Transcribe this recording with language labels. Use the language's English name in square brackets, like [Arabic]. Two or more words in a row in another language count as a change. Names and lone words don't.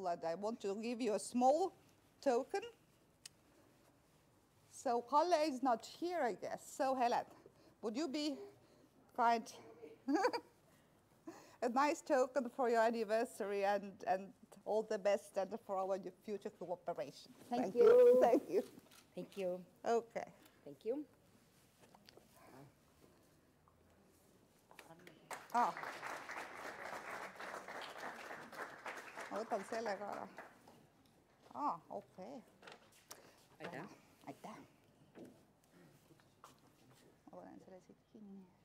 [English] And I want to give you a small token. So Kalle is not here, I guess. So Helen, would you be kind? A nice token for your anniversary, and all the best and for our future cooperation. Thank you. Thank you. Thank you. Okay. Thank you. [Estonian] Ma võtan selle ka ära. Okei. Aitäh. Aitäh. Ma panen selle siit kinni.